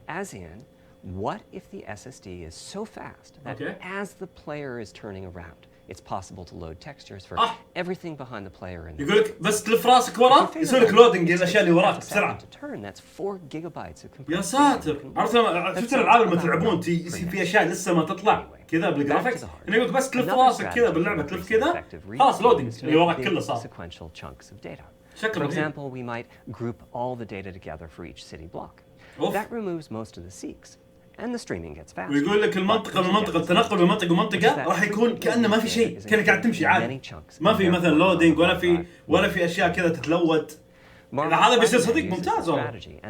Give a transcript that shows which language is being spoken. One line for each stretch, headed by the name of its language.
English: As in, what if the SSD is so fast that as the player is turning around, it's possible to load textures for everything behind the player in
Arabic: يقول لك بس تلف راسك ورا يسوي لك لودينج الاشياء اللي وراك بسرعه.
English: That's 4 gigabytes of
Arabic: يا ساتر عرفت شفت الالعاب لما تلعبون في اشياء لسه ما تطلع كذا بالجرافيكس انه يقول لك بس تلف راسك كذا باللعبه تلف كذا خلاص لودينج اللي وراك كله صار.
English: For example, we might group all the data together for each city block. That removes most of the seeks. And the streaming gets faster.
Arabic: ويقول لك المنطقة من منطقة التنقل من منطقة لمنطقة راح يكون كأنه ما في شيء كأنك قاعد تمشي عادي ما في مثلا لودينج ولا في أشياء كذا تتلود. هذا بيصير صديق ممتاز والله.